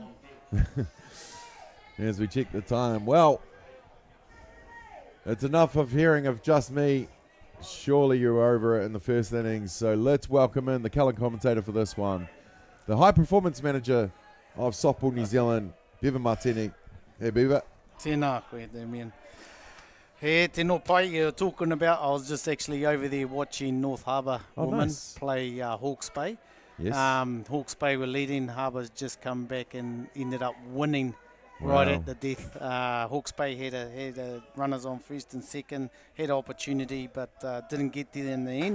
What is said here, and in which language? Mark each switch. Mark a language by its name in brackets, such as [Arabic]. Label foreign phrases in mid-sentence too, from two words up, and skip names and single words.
[English] As we check the time. Well, it's enough of hearing of just me. Surely you were over it in the first innings. So let's welcome in the colour commentator for this one. The high performance manager of Softball New Zealand, Beaver Martini. Hey, Beaver. [Māori] Tēnā koe, Damien. Hey, tēnō pai, [English] you were talking about, I was just actually over there watching North Harbour women play Hawke's Bay. Yes. Hawke's Bay were leading, Harbour's just come back and ended up winning right at the death. Hawke's Bay had a runners on first and second, had an opportunity but didn't get there in the end.